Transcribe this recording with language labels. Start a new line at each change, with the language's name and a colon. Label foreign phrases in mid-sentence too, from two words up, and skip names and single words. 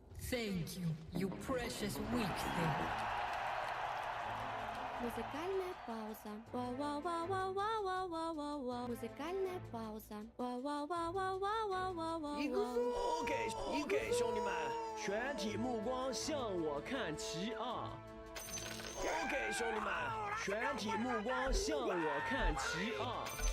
English: Thank you, you precious weak thing.
Russian: Музыкальная пауза. Ва-ва-ва-ва-ва-ва-ва-ва-ва. Музыкальная пауза. Ва-ва-ва-ва-ва-ва-ва-ва.
Chinese: OK，兄弟们，全体目光向我看齐啊！OK，兄弟们，全体目光向我看齐啊！